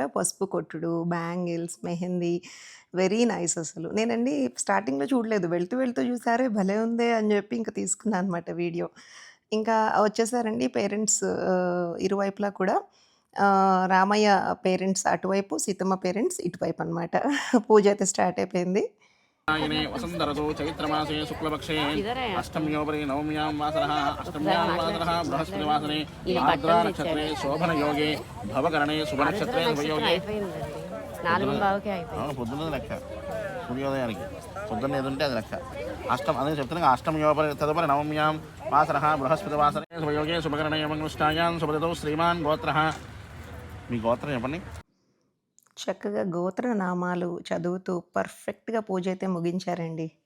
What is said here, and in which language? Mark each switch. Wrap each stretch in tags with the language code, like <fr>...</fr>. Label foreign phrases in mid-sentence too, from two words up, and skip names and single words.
<te>పసుపు కొట్టుడు, బ్యాంగిల్స్, మెహందీ,</te> <en>very nice</en> <te>అసలు. నేనండి స్టార్టింగ్‌లో చూడలేదు. వెళ్తూ వెళ్తూ చూసారే భలే ఉందే అని చెప్పి ఇంక తీసుకున్నా అనమాట వీడియో. ఇంకా వచ్చేసారండి పేరెంట్స్ ఇరువైపులా కూడా. రామయ్య పేరెంట్స్ అటువైపు, సీతమ్మ పేరెంట్స్ ఇటువైపు అనమాట. పూజ అయితే స్టార్ట్ అయిపోయింది.</te> <sa>वसंतरसो चैत्रमासे शुक्लपक्षे अष्टम्योपरि नवम्यां वासरः अष्टम्यां वासरः बृहस्पतिवासरे आर्द्रा नक्षत्रे शोभनयोगे भवकरणे शुभनक्षत्रे शुभयोगे</sa> <te>పొద్దున్నది లెక్క సూర్యోదయానికి పొద్దున్న ఏది ఉంటే అది లెక్క. అదే చెప్తున్నాగా</te> <sa>అష్టమ్యోపరి తదుపరి నవమ్యాం వాసరः బృహస్పతివాసరే శుభయోగే శుభకరణే మంగళష్టాయాం శుభదతో శ్రీమాన్ గోత్రः.</sa> <te>మీ గోత్రం చెప్పండి. చక్కగా గోత్రనామాలు చదువుతూ పర్ఫెక్ట్‌గా పూజ అయితే ముగించారండి.</te>